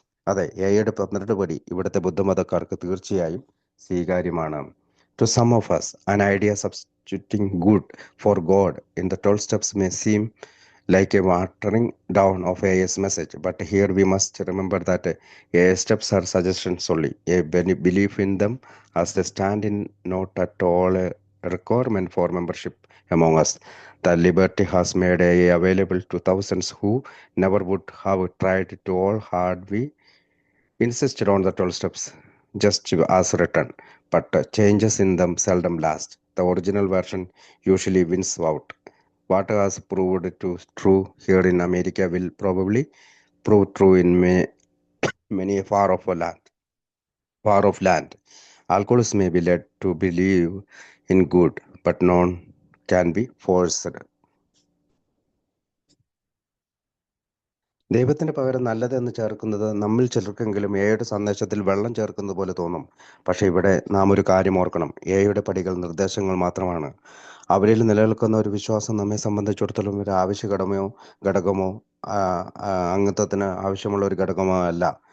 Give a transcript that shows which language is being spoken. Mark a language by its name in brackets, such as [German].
[Malayalam] അതെ, എയുടെ 12 പടി ഇവിടുത്തെ ബുദ്ധമതക്കാർക്ക് തീർച്ചയായും സ്വീകാര്യമാണ്. [English] To some of us, an idea substituting good for God in the 12 steps may seem like a watering down of AA's message, but here we must remember that AA steps are suggestions only. A belief in them as they stand in not at all a requirement for membership among us. The liberty has made AA available to thousands who never would have tried it all had we insisted on the 12 steps just as written, but changes in them seldom last. The original version usually wins out. What has proved to true here in America will probably prove true in many far off land. Alcoholists may be led to believe in good, but none can be forced. [Malayalam] ദൈവത്തിന് പകരം നല്ലത് എന്ന് ചേർക്കുന്നത് നമ്മിൽ ചിലർക്കെങ്കിലും എയുടെ സന്ദേശത്തിൽ വെള്ളം ചേർക്കുന്നത് പോലെ തോന്നും. പക്ഷെ ഇവിടെ നാം ഒരു കാര്യം ഓർക്കണം. എയുടെ പടികൾ നിർദ്ദേശങ്ങൾ മാത്രമാണ്. അവരിൽ നിലനിൽക്കുന്ന ഒരു വിശ്വാസം നമ്മെ സംബന്ധിച്ചിടത്തോളം ഒരു ആവശ്യ ഘടകമോ അംഗത്വത്തിന് ആവശ്യമുള്ള ഒരു ഘടകമോ അല്ല.